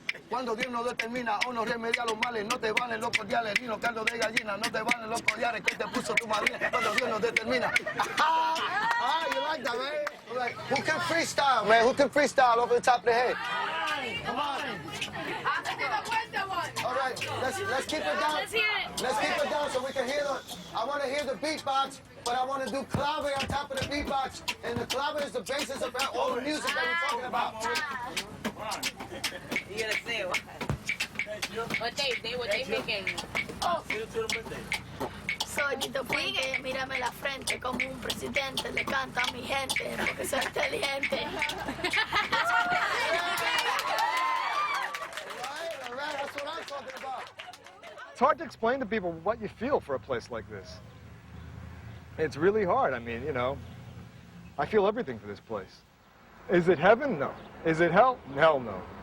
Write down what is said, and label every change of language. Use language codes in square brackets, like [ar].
[es] Cuando Dios nos determina o nos remedia los males, no te valen los cordiales, ni los caldos de gallina, no te valen los collares que te puso tu madre. Cuando Dios nos determina. [en] You like that, man? Who can freestyle, man? Who can freestyle over the top of the head? Come on. All right, let's keep it down. Let's hear it. Let's keep it down so we can hear the. I want to hear the beatbox, but I want to do clave on top of the beatbox, and the clave is the basis of all the music that we're talking about. You gotta say what? What they thinking? [es] Soy Tito Puente, mírame la frente como un presidente, le canta a mi gente porque soy inteligente. [en] That's what I'm talking about. It's hard to explain to people what you feel for a place like this. It's really hard. I mean, you know, I feel everything for this place. Is it heaven? No. Is it hell? Hell no.